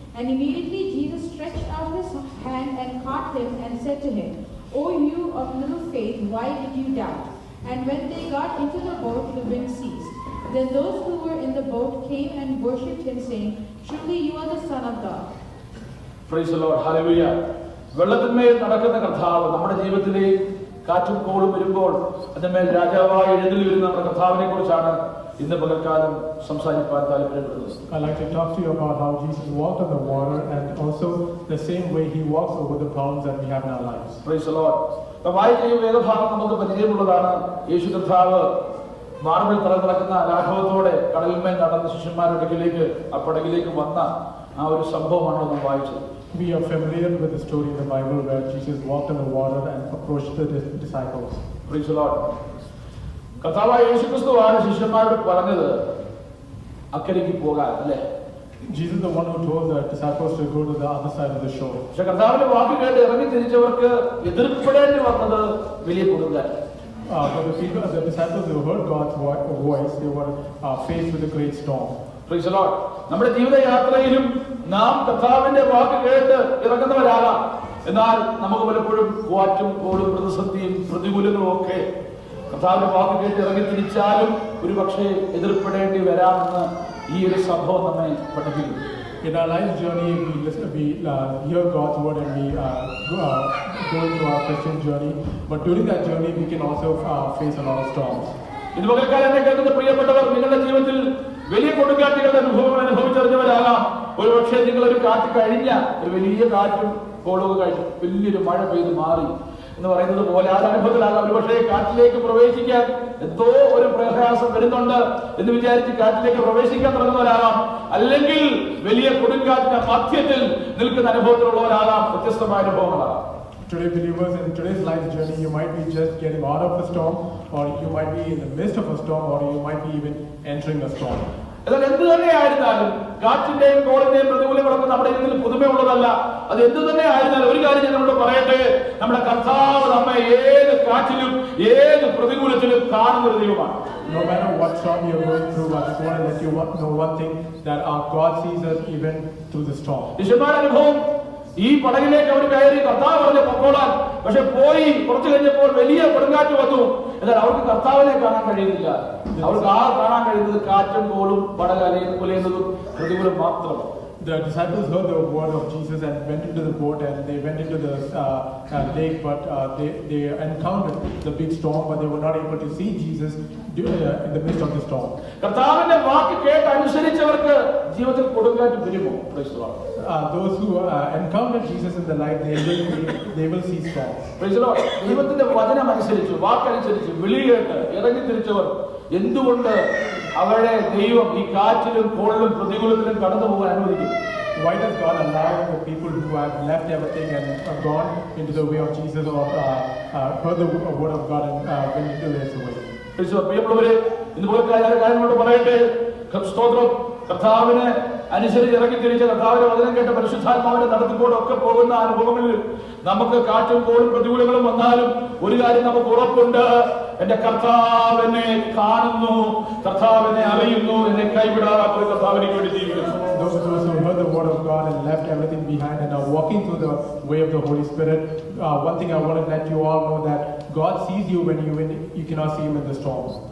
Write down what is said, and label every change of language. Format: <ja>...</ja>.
<en>And immediately Jesus stretched out his hand and caught him and said to him, "O you of little faith, why did you doubt?" And when they got into the boat, the wind ceased. Then those who were in the boat came and worshipped him, saying, "Truly you are the Son of God." Praise the Lord. Hallelujah.</en> <ml>വെള്ളത്തിന്മേൽ നടക്കുന്ന കർത്താവ് നമ്മുടെ ജീവിതത്തിലെ കാറ്റും കോളും വരുമ്പോൾ അതിന്മേൽ രാജാവായി എഴുന്നള്ളി വരുന്ന നമ്മുടെ കർത്താവിനെ കുറിച്ചാണ് ഇന്ന് പകൽക്കാലം സംസാരിക്കാൻ താല്പര്യപ്പെടുന്നത്.</ml> <en>I'd like to talk to you about how Jesus walked on the water, and also the same way he walks over the problems that we have in our lives. Praise the Lord.</en> <ml>വായിക്കുന്ന ഈ വേദഭാഗം നമുക്ക് പരിചയമുള്ളതാണ്. യേശു കർത്താവ് marble നടക്കുന്ന ലാഘവത്തോടെ കടലിന്മേൽ നടന്ന ശിഷ്യന്മാരുടെ അടുക്കിലേക്ക് ആ പടകിലേക്ക് വന്ന ആ ഒരു സംഭവമാണ് നാം വായിച്ചത്.</ml> <en>We are familiar with the story in the Bible where Jesus walked on the water and approached the disciples. Praise the Lord.</en> <ml>കർത്താവായ യേശുക്രിസ്തുവാണ് ശിഷ്യന്മാരോട് പറഞ്ഞത്, അക്കരയ്ക്ക് പോകാൻ, അല്ലേ?</ml> <en>Jesus is the one who told the disciples to go to the other side of the shore.</en> <ml>പക്ഷെ കർത്താവിന്റെ വാക്ക് കേട്ട് ഇറങ്ങി തിരിച്ചവർക്ക് എതിർപ്പെടേണ്ടി വന്നത് വലിയ കൊടുങ്കാറ്റ്.</ml> <en>But the disciples who heard God's voice, they were faced with a great storm. Praise the Lord.</en> <ml>നമ്മുടെ ജീവിതയാത്രയിലും നാം കർത്താവിന്റെ വാക്ക് കേട്ട് ഇറങ്ങുന്നവരാകാം. എന്നാൽ നമുക്ക് പലപ്പോഴും കാറ്റും കോളും പ്രതിസന്ധിയും പ്രതികൂലങ്ങളും ഒക്കെ കർത്താവിന്റെ വാക്ക് കേട്ട് ഇറങ്ങി തിരിച്ചാലും ഒരു പക്ഷേ എതിർപ്പെടേണ്ടി വരാമെന്ന് ഈ ഒരു സംഭവം നമ്മെ പഠിപ്പിക്കുന്നു.</ml> <en>In our life journey, we hear God's word and we go into our Christian journey. But during that journey, we can also face a lot of storms.</en> <ml>ഇത് പകൽക്കാലം കേൾക്കുന്ന പ്രിയപ്പെട്ടവർ, നിങ്ങളുടെ ജീവിതത്തിൽ വലിയ കൊടുങ്കാറ്റുകളുടെ അനുഭവങ്ങൾ അനുഭവിച്ചറിഞ്ഞവരാകാം. ഒരു പക്ഷേ നിങ്ങളൊരു കാറ്റ് കഴിഞ്ഞ ഒരു വലിയ കാറ്റും കോളൊക്കെ കഴിഞ്ഞു വലിയൊരു മഴ പെയ്ത് മാറി എന്ന് പറയുന്നത് പോലെ ആ അനുഭവത്തിലാകാം. ഒരു പക്ഷേ കാറ്റിലേക്ക് പ്രവേശിക്കാൻ എന്തോ ഒരു പ്രയാസം വരുന്നുണ്ട് എന്ന് വിചാരിച്ച് കാറ്റിലേക്ക് പ്രവേശിക്കാൻ തുടങ്ങുന്നവരാകാം. അല്ലെങ്കിൽ വലിയ കൊടുങ്കാറ്റിന്റെ മധ്യത്തിൽ നിൽക്കുന്ന അനുഭവത്തിലുള്ളവരാകാം. വ്യത്യസ്തമായ അനുഭവങ്ങളാകാം.</ml> <en>Today, believers, in today's life journey, you might be just getting out of a storm, or you might be in the midst of a storm, or you might be even entering a storm.</en> <ml>എന്നാൽ എന്ത് തന്നെയായിരുന്നാലും കാറ്റിന്റെയും കോളിന്റെയും പ്രതികൂലങ്ങളൊക്കെ നമ്മുടെ ഇതിൽ പുതുമയുള്ളതല്ല. അത് എന്ത് തന്നെ ആയിരുന്നാലും ഒരു കാര്യം ഞാൻ നമ്മളോട് പറയട്ടെ, നമ്മുടെ കർത്താവ് നമ്മെ ഏത് കാറ്റിലും ഏത് പ്രതികൂലത്തിലും കാണുന്ന ഒരു ദൈവമാണ്.</ml> <en>No matter what storm you're going through, I just want to let you know one thing, that our God sees us even through the storm.</en> <ml>ശിഷ്യന്മാരുടെ അനുഭവം, ഈ പടകിലേക്ക് അവർ കയറി കർത്താവ് പറഞ്ഞ പൊക്കോളാൻ, പക്ഷെ പോയി കുറച്ചു കഴിഞ്ഞപ്പോൾ വലിയ കൊടുങ്കാറ്റ് വന്നു. എന്നാൽ അവർക്ക് കർത്താവിനെ കാണാൻ കഴിയുന്നില്ല. അവർക്ക് കാണാൻ കഴിയുന്നത് കാറ്റും കോളും പടക കുലയുന്നതും പ്രതികൂലം മാത്രം.</ml> <en>The disciples heard the word of Jesus and went into the boat and they went into the lake, but they encountered the big storm, but they were not able to see Jesus in the midst of the storm.</en> <ml>കർത്താവിന്റെ വാക്ക് കേട്ട് അനുസരിച്ചവർക്ക് ജീവിതത്തിൽ കൊടുങ്കാറ്റ് വരുമോ?</ml> <en>Those who encountered Jesus in the life, they will see storms.</en> <ml>ദൈവത്തിന്റെ വചനം അനുസരിച്ച്, വാക്കനുസരിച്ച് വിളി കേട്ട് ഇറങ്ങി തിരിച്ചവർ എന്തുകൊണ്ട് അവരെ ദൈവം ഈ കാറ്റിലും കോളിലും പ്രതികൂലത്തിലും കടന്നു പോകാൻ അനുവദിക്കും?</ml> <en>Why does God allow the people who have left everything and gone into the way of Jesus, or heard the word of God and went into his way?</en> <ml>പ്രിയമുള്ളവരെ, ഇതുപോലെ കാര്യങ്ങളോട് പറയട്ടെ. സ്തോത്രം. കർത്താവിനെ അനുസരിച്ച് ഇറങ്ങി തിരിച്ച കർത്താവിന്റെ വചനം കേട്ട പരിശുദ്ധാത്മാവിന്റെ നടത്തിക്കോടൊക്കെ പോകുന്ന അനുഭവങ്ങളിൽ നമുക്ക് കാറ്റും കോളും പ്രതികൂലങ്ങളും വന്നാലും ഒരു കാര്യം നമുക്ക് ഉറപ്പുണ്ട്, എന്റെ കർത്താവ് എന്നെ കാണുന്നു, കർത്താവ് എന്നെ അറിയുന്നു, എന്നെ കൈവിടാത്ത കർത്താവിനെ വേണ്ടി ജീവിക്കുന്നു.</ml> <en>Those who heard the word of God and left everything behind and are walking through the way of the Holy Spirit, one thing I want to let you all know, that God sees you when you cannot see him in the storms.</en>